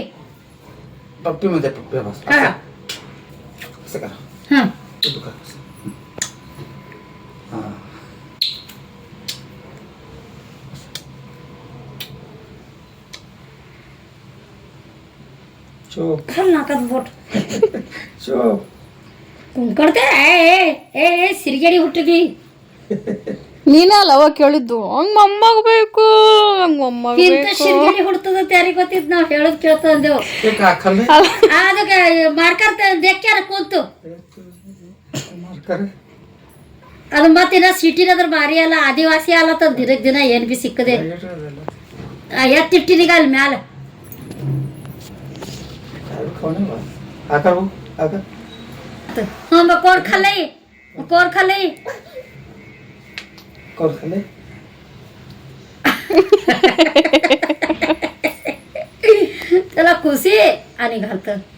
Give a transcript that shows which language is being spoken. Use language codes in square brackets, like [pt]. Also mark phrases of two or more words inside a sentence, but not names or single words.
[mr] मध्ये पप्पी बस. असं कर. तू कर. नाकात बोट ಕುಂಕಡ್ತೆ. [kn] ಸಿರಿಗೇಡಿ ಹುಟ್ಟಿದ್ವಿ ನೀನಲ್ಲ ಅವಾಗ ಕೇಳಿದ್ದು, ಹಂಗ ಮೊಮ್ಮಗ ಬೇಕು, ಇಂಥ ಸಿರಿಗೇಡಿ ಹುಡ್ತದ ಯಾರಿಗೆ ಗೊತ್ತಿದ್. ನಾವು ಹೇಳೋದು ಕೇಳ್ತಾ ಅಂದೇವು. ಅದಕ್ಕೆ ಮಾರ್ಕರ್ ದೇಕ್ಯಾರ ಕೂತು ಅದು ಮತ್ತಿನ ಸಿಟಿನದ್ರ ಭಾರಿ ಅಲ್ಲ, ಆದಿವಾಸಿ ಅಲ್ಲತ್ತ ದಿನಕ್ಕೆ ದಿನ ಏನ್ ಬಿ ಸಿಕ್ಕದೆ ಎತ್ತಿಟ್ಟಿನೀಗ ಅಲ್ಲಿ ಮ್ಯಾಲ. [mr] कोण खाल्लंय त्याला खुशी आणि घालत.